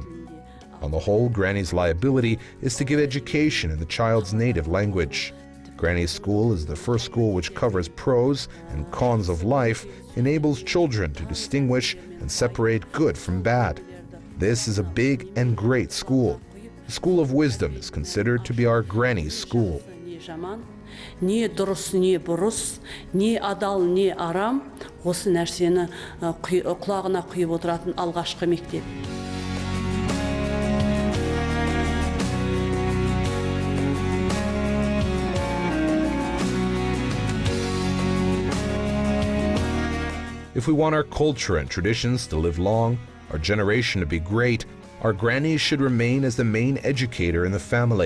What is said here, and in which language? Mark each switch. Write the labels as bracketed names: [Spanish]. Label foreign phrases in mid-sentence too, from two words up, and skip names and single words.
[English] On the whole, Granny's liability is to give education in the child's native language. Granny's school is the first school which covers pros and cons of life, enables children to distinguish and separate good from bad. This is a big and great school. The School of Wisdom is considered to be our Granny's school. [Kazakh] Не дұрыс, не бұрыс, не адал, не арам, осы нәрсені құлағына құйып отыратын алғашқы мектеп. [English] If we want our culture and traditions to live long, our generation to be great, our grannies should remain as the main educator in the family.